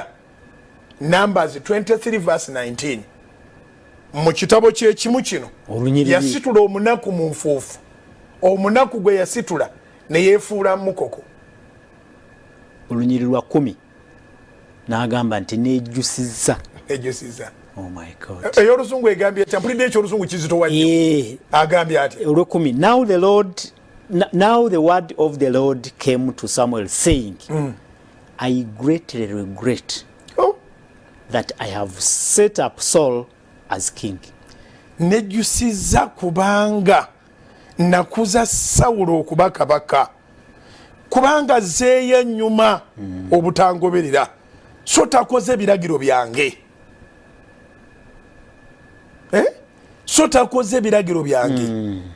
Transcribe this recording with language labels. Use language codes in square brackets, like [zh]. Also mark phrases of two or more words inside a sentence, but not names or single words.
[en] Numbers 23 verse 19. [lg] Mu kitabo kyekimu kino yasitula omunaku mu nfuufu. Omunaku gwe yasitula ne yeefuula mukoko. Olunyiri lwa 10 n'agamba nti nejjusizza. [en] Oh my God. [lg] Ey'Oluzungu egambye ati mpulidde eky'Oluzungu kizitowa nnyo. Agambye ati olw'ekumi. [en] Now the word of the Lord came to Samuel saying, I greatly regret that I have set up Saul as king. [lg] Nejjusizza kubanga nakuza Sawulo okuba kabaka. Kubanga zeeyo ennyuma obutangoberera. So takoze biragiro byange. So takoze biragiro byange.